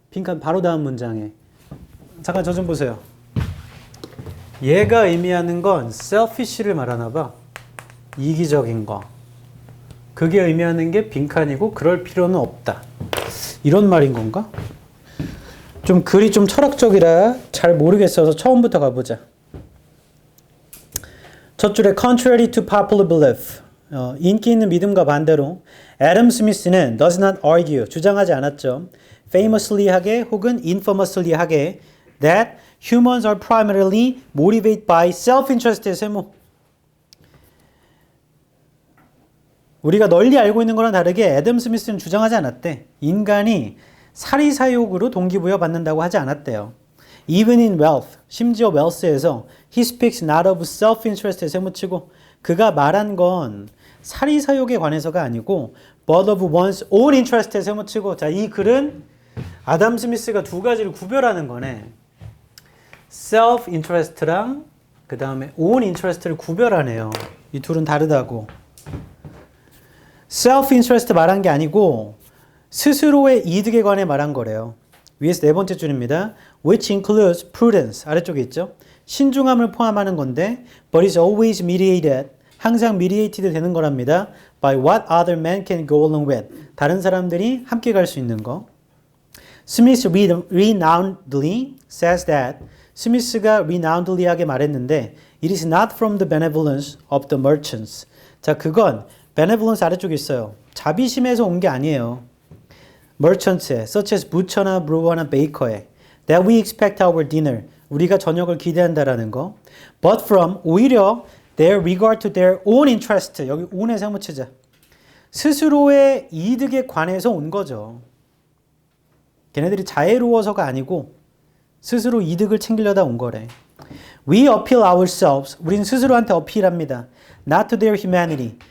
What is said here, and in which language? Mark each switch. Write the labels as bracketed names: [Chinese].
[Korean] 빈칸 바로 다음 문장에. 잠깐 저 좀 보세요. 얘가 의미하는 건 selfish를 말하나 봐. 이기적인 거. 그게 의미하는 게 빈칸이고 그럴 필요는 없다. 이런 말인 건가? 좀 글이 좀 철학적이라 잘 모르겠어서 처음부터 가보자. [English] 첫 줄에 contrary to popular belief. [Korean] 인기 있는 믿음과 반대로 애덤 스미스는 [English] does not argue. [Korean] 주장하지 않았죠. [English] famously [Korean] 하게 혹은 [English] infamously 하게 that humans are primarily motivated by self-interest의 세모. [Korean] 우리가 널리 알고 있는 거랑 다르게 애덤 스미스는 주장하지 않았대. 인간이 사리사욕으로 동기부여 받는다고 하지 않았대요. Even in wealth, 심지어 wealth에서 [English] he speaks not of self-interest [Korean] 에 세모치고 그가 말한 건 사리사욕에 관해서가 아니고 [English] but of one's own interest [Korean] 에 세모치고 자, 이 글은 아담 스미스가 두 가지를 구별하는 거네. self-interest랑 그 다음에 own interest를 구별하네요. 이 둘은 다르다고. self-interest 말한 게 아니고 스스로의 이득에 관해 말한 거래요. 위에서 네 번째 줄입니다. [English] which includes prudence [Korean] 아래쪽에 있죠. 신중함을 포함하는 건데 [English] but is always mediated [Korean] 항상 mediated 되는 거랍니다. [English] by what other men can go along with [Korean] 다른 사람들이 함께 갈 수 있는 거. [English] Smith renownedly says that [Korean] 스미스가 renownedly하게 말했는데 [English] it is not from the benevolence of the merchants. [Korean] 자, 그건 benevolence 아래쪽에 있어요. 자비심에서 온 게 아니에요. [English] merchants에 such as butcher나 brewer나 baker에 that we expect our dinner. [Korean] 우리가 저녁을 기대한다라는 거. [English] but from [Korean] 오히려 [English] their regard to their own interest. [Korean] 여기 own에 사무치자. 스스로의 이득에 관해서 온 거죠. 걔네들이 자애로워서가 아니고 스스로 이득을 챙기려다 온 거래. [English] We appeal ourselves. [Korean] 우린 스스로한테 어필합니다. [English] Not to their humanity.